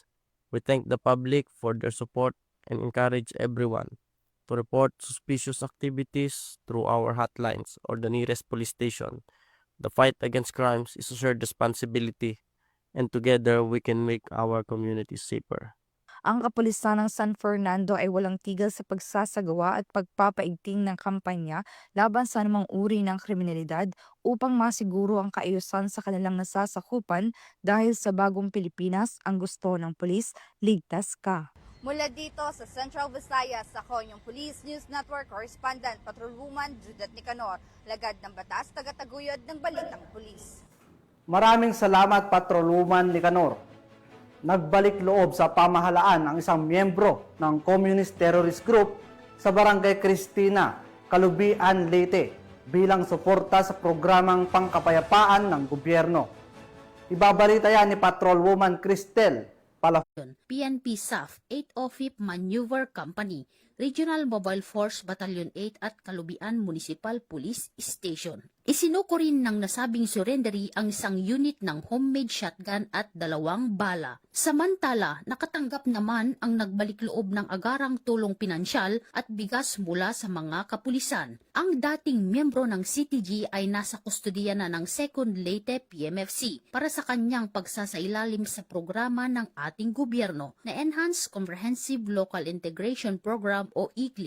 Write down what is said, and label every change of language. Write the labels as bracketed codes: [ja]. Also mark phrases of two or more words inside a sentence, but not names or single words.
[en] We thank the public for their support and encourage everyone to report suspicious activities through our hotlines or the nearest police station. The fight against crimes is a shared responsibility, and together we can make our communities safer. [tl] Ang kapulisan ng San Fernando ay walang tigil sa pagsasagawa at pagpapaigting ng kampanya laban sa anumang uri ng kriminalidad upang masiguro ang kaayusan sa kanilang nasasakupan dahil sa bagong Pilipinas ang gusto ng pulis, ligtas ka. Mula dito sa Central Visayas, ako yung Police News Network Correspondent, Patrolwoman Judith Nicanor, lagad ng batas, tagataguyod ng Balitang Pulis. Maraming salamat, Patrolwoman Nicanor. Nagbalik loob sa pamahalaan ang isang miyembro ng Communist Terrorist Group sa Barangay Cristina, Calubian, Leyte bilang suporta sa programang pangkapayapaan ng gobyerno. Ibabalita yan ni Patrolwoman Cristel Palafon. PNP SAF 805 Maneuver Company, Regional Mobile Force Battalion 8 at Calubian Municipal Police Station. Isinuko rin ng nasabing surrendery ang isang unit ng [en] homemade shotgun [tl] at 2 bala. Samantala, nakatanggap naman ang nagbalik loob ng agarang tulong pinansyal at bigas mula sa mga kapulisan. Ang dating miyembro ng CTG ay nasa kustudiya na ng 2nd Leyte PMFC para sa kanyang pagsasailalim sa programa ng ating gobyerno na Enhanced Comprehensive Local Integration Program o ECLIP.